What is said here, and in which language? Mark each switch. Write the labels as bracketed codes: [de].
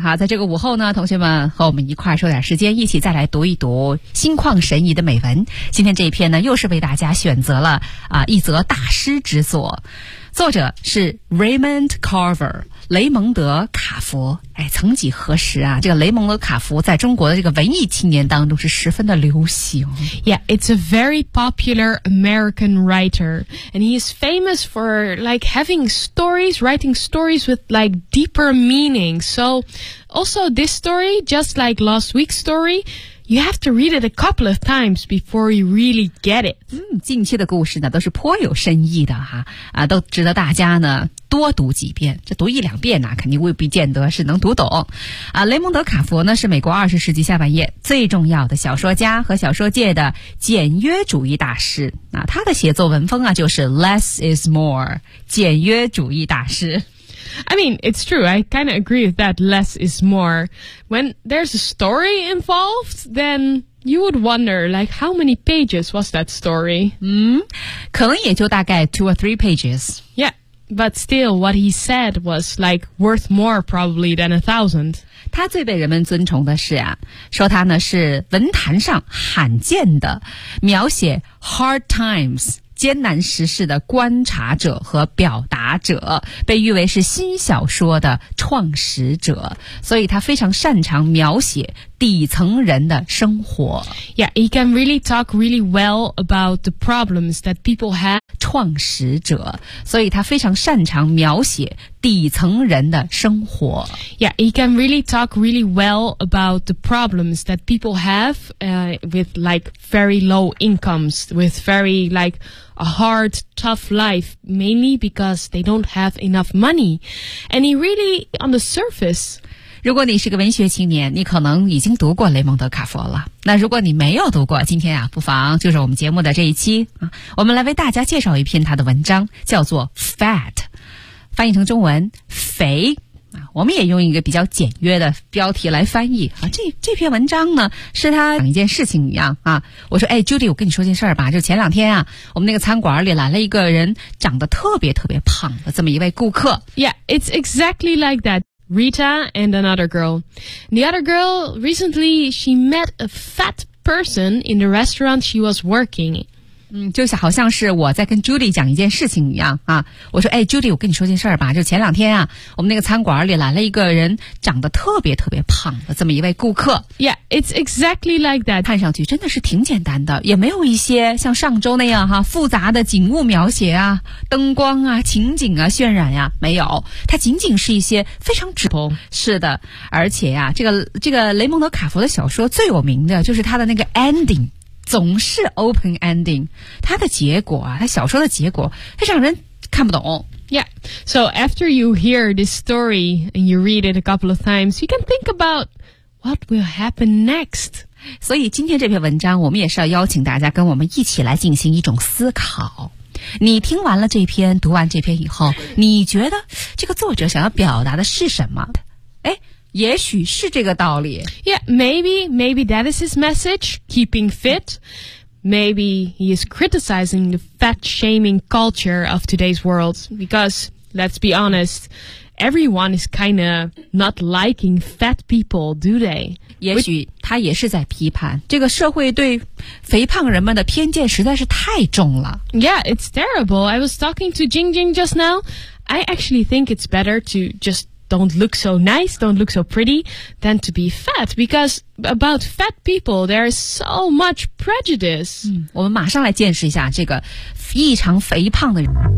[zh] 好，在这个午后呢，同学们和我们一块儿抽点时间，一起再来读一读心旷神怡的美文。今天这一篇呢，又是为大家选择了一则大师之作，作者是 Raymond Carver，雷蒙德·卡佛。哎，曾几何时啊，这个雷蒙德·卡佛在中国的这个文艺青年当中是十分的流行。 [en] Yeah, it's a very popular American writer, and he is famous for like having stories, writing stories with like deeper meaning. So, also this story, just like last week's story,You have to read it a couple of times before you really get it. [zh] 近期的故事呢都是颇有深意的哈，都值得大家呢多读几遍。这读一两遍呢肯定未必见得是能读懂。雷蒙德·卡佛呢是美国二十世纪下半叶最重要的小说家和小说界的简约主义大师。他的写作文风啊就是 [en] less is more, [zh] 简约主义大师。 [en] I mean, it's true. I kind of agree with that. Less is more. When there's a story involved, then you would wonder, like, how many pages was that story? [zh] 可能也就大概 [en] 2 or 3 pages. Yeah, but still, what he said was, like, worth more probably than 1,000. [zh] 他最被人们尊崇的是啊，说他呢是文坛上罕见的描写 [en] hard times, [zh] 艰难时事的观察者和表达者，被誉为是新小说的创始者，所以他非常擅长描写底层人的生活。 [en] Yeah, he can really talk really well about the problems that people have. [zh] 创始者，所以他非常擅长描写底层人的生活。 [en] Yeah, he can really talk really well about the problems that people have, with like very low incomes, with very like a hard, tough life, mainly because they don't have enough money. And he really, on the surface... [zh] 如果你是个文学青年，你可能已经读过雷蒙德·卡佛了。那如果你没有读过，今天啊，不妨就是我们节目的这一期啊，我们来为大家介绍一篇他的文章，叫做《Fat》，翻译成中文“肥”啊。我们也用一个比较简约的标题来翻译啊。这篇文章呢，是他讲一件事情一样啊。我说：“哎 ，Judy， 我跟你说件事儿吧，就前两天啊，我们那个餐馆里来了一个人，长得特别特别胖的这么一位顾客。 [en] ”Yeah, it's exactly like that. Rita and another girl. The other girl, recently, she met a fat person in the restaurant she was working. [zh] 就是好像是我在跟 Judy 讲一件事情一样啊。我说，哎 ,Judy, 我跟你说件事儿吧。就前两天啊，我们那个餐馆里来了一个人长得特别特别胖的这么一位顾客。 [en] Yeah, it's exactly like that. [zh] 看上去真的是挺简单的，也没有一些像上周那样复杂的景物描写啊，灯光啊，情景啊，渲染啊，没有。它仅仅是一些非常直通。是的，而且啊，这个雷蒙德·卡佛的小说最有名的就是他的那个 ending。总是 open ending， 它的结果啊，它小说的结果，它让人看不懂。 [en] Yeah, so after you hear this story and you read it a couple of times, you can think about what will happen next. [zh] 所以今天这篇文章，我们也是要邀请大家跟我们一起来进行一种思考。你听完了这篇，读完这篇以后，你觉得这个作者想要表达的是什么？哎。也许是这个道理。 [en] Yeah, maybe that is his message, keeping fit. Maybe he is criticizing the fat-shaming culture of today's world. Because, let's be honest, everyone is kinda not liking fat people, do they? [zh] 也许他也是在批判，这个社会对肥胖人们的偏见实在是太重了。 [en] Yeah, it's terrible. I was talking to Jing Jing just now. I actually think it's better to justDon't look so nice, don't look so pretty, than to be fat. Because about fat people, there is so much prejudice. [zh] 我们马上来见识一下这个异常肥胖的人。